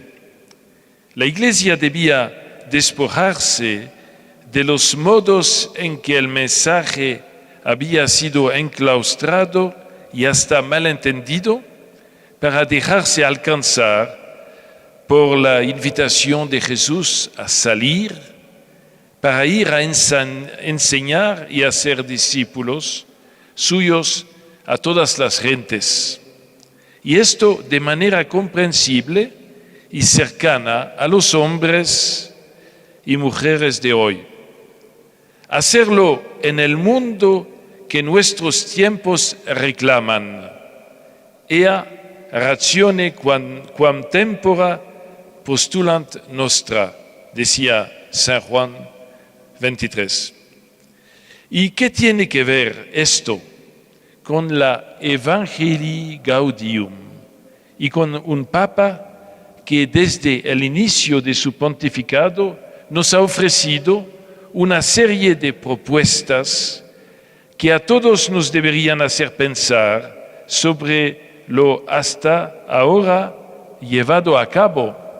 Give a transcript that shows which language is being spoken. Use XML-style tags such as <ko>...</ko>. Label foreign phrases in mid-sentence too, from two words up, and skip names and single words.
<es>La Iglesia debía despojarse de los modos en que el mensaje había sido enclaustrado y hasta malentendido, para dejarse alcanzar por la invitación de Jesús a salir, para ir a enseñar y hacer discípulos suyos a todas las gentes. Y esto de manera comprensible y cercana a los hombres y mujeres de hoy. Hacerlo en el mundo que nuestros tiempos reclaman.</es> <la>Ea ratione quam tempora postulant nostra,</la> <es>decía San Juan 23. ¿Y qué tiene que ver esto con la Evangelii Gaudium y con un Papa que desde el inicio de su pontificado nos ha ofrecido una serie de propuestas que a todos nos deberían hacer pensar sobre lo hasta ahora llevado a cabo?</es>